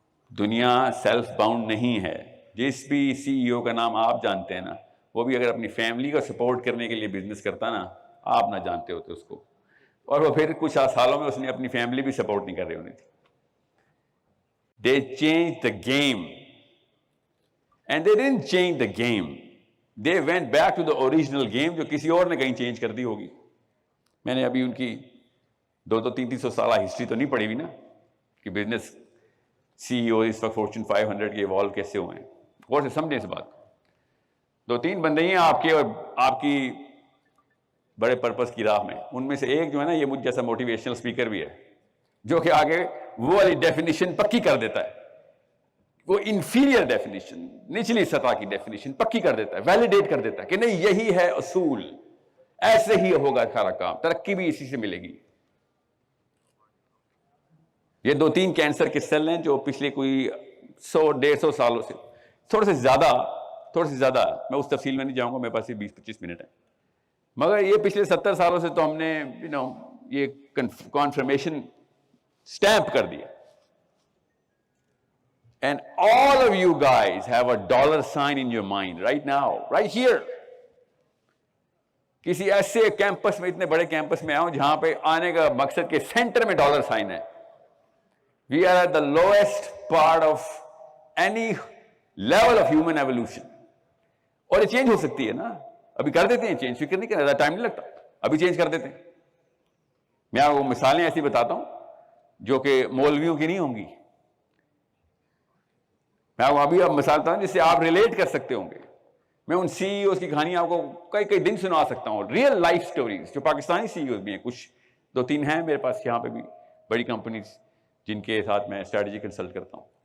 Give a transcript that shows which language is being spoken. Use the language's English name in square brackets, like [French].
[Urdu] دنیا self bound نہیں ہے. جس بھی CEO کا نام آپ جانتے ہیں نا، وہ بھی اگر اپنی فیملی کو سپورٹ کرنے کے لیے بزنس کرتا نا، آپ نہ جانتے ہوتے اس کو، اور وہ پھر کچھ سالوں میں اس نے اپنی فیملی بھی سپورٹ نہیں کر رہی ہونی تھی. [English] They changed the game. And they didn't change the game. They went back to the original game [Urdu] جو کسی اور نے کہیں چینج کر دی ہوگی. میں نے ابھی ان کی 200-300 سالہ ہسٹری تو نہیں پڑھی ہوئی نا، کہ بزنس CEO اس وقت فارچون 500 کے ایوالو کیسے ہوئے ہیں. غور سے سمجھیں اس بات. 2-3 بندے ہیں آپ کے اور آپ کی بڑے پرپس کی راہ میں. ان میں سے ایک جو ہے نا، یہ مجھ جیسا موٹیویشنل اسپیکر بھی ہے، جو کہ آگے وہ والی ڈیفینیشن پکی کر دیتا ہے. وہ انفیریئر ڈیفینیشن، نچلی سطح کی ڈیفینیشن پکی کر دیتا ہے، ویلیڈیٹ کر دیتا ہے کہ نہیں، یہی ہے اصول، ایسے ہی ہوگا سارا کام، ترقی بھی اسی سے ملے گی. یہ 2-3 کینسر کے سیل ہیں جو پچھلے کوئی 100-150 سالوں سے، تھوڑے سے زیادہ، میں اس تفصیل میں نہیں جاؤں گا، میرے پاس 20-25 منٹ ہے، مگر یہ پچھلے 70 سالوں سے تو ہم نے یہ کانفرمیشن سٹیمپ کر دیا. [English] And all of you guys have a dollar sign in your mind right now, right here. [Urdu] کسی ایسے کیمپس میں, اتنے بڑے کیمپس میں آؤں جہاں پہ آنے کا مقصد کے سینٹر میں ڈالر سائن ہے. [English] We are at the lowest part of any level of human evolution. [Urdu] اور یہ چینج ہو سکتی ہے نا, ابھی کر دیتے ہیں چینج, فکر نہیں کرنا, ٹائم نہیں لگتا, ابھی چینج کر دیتے ہیں. میں آپ کو مثالیں ایسی بتاتا ہوں جو کہ مولویوں کی نہیں ہوں گی. میں آپ کو ابھی مثال بتاتا ہوں جس سے آپ ریلیٹ کر سکتے ہوں گے. میں ان سی ای اوز کی کہانیاں آپ کو کئی کئی دن سنا سکتا ہوں, ریئل لائف سٹوریز, جو پاکستانی سی ای اوز بھی ہیں, کچھ 2-3 ہیں میرے پاس یہاں پہ بھی, بڑی کمپنیز جن کے ساتھ میں اسٹریٹجی کنسلٹ کرتا ہوں.